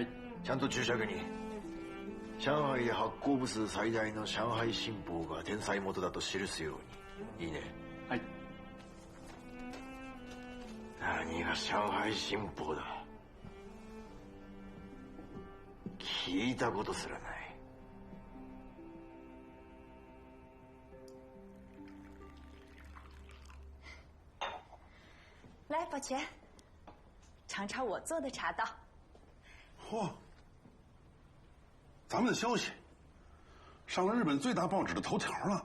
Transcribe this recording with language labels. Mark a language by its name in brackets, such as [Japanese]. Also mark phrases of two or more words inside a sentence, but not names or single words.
[Japanese] ちゃんと注釈に上海で発行部数最大の上海新報が転載元だと記すように。いいね。はい。何が上海新報だ。聞いたことすらない。 [Chinese] 来，宝全，尝尝我做的茶道。嚯！咱们的消息上了日本最大报纸的头条了。